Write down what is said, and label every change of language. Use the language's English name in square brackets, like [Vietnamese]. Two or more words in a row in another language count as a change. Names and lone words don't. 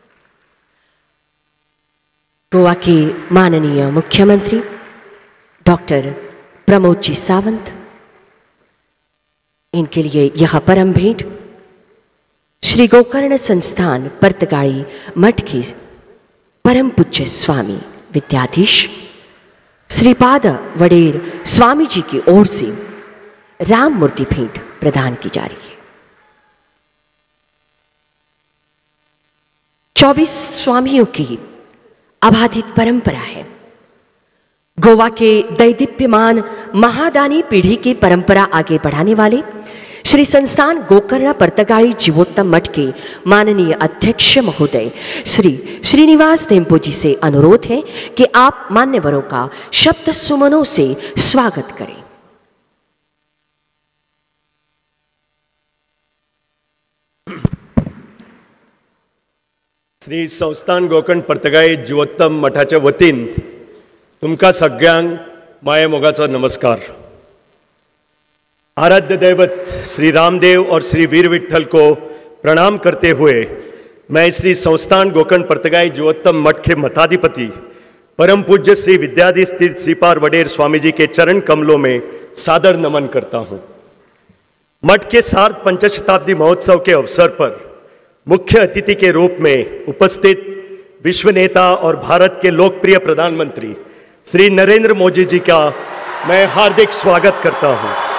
[Hindi] गोवा के माननीय मुख्यमंत्री डॉक्टर प्रमोद जी सावंत, इनके लिए यह परम भेंट श्री गोकर्ण संस्थान पर्तगाड़ी मठ के परम पूज्य स्वामी विद्याधीश श्रीपाद वडेर स्वामी जी की ओर से राम मूर्ति भेंट प्रदान की जा रही है। 24 स्वामियों की अबाधित परंपरा है। गोवा के दैदीप्यमान महादानी पीढ़ी की परंपरा आगे बढ़ाने वाले श्री संस्थान गोकर्ण पर्तगाड़ी जीवोत्तम मठ के माननीय अध्यक्ष महोदय श्री श्रीनिवास तेम्पो जी से अनुरोध है कि आप मान्यवरों का शब्द सुमनों से स्वागत करें। [Konkani] श्री संस्थान गोकर्ण पर्तगाळी जीवोत्तम मठाच्या वतीन तुमका सगळ्यांक माये मोगाचो नमस्कार। [Hindi] आराध्य दैवत श्री रामदेव और श्री वीर विठल को प्रणाम करते हुए मैं श्री संस्थान गोकर्ण पर्तगाळी जीवोत्तम मठ के मठाधिपति परम पूज्य श्री विद्याधीश तीर्थ श्रीपाद वडेर स्वामी जी के चरण कमलों में सादर नमन करता हूँ। मठ के सार्ध पंचशताब्दी महोत्सव के अवसर पर मुख्य अतिथि के रूप में उपस्थित विश्व नेता और भारत के लोकप्रिय प्रधानमंत्री श्री नरेंद्र मोदी जी का मैं हार्दिक स्वागत करता हूं।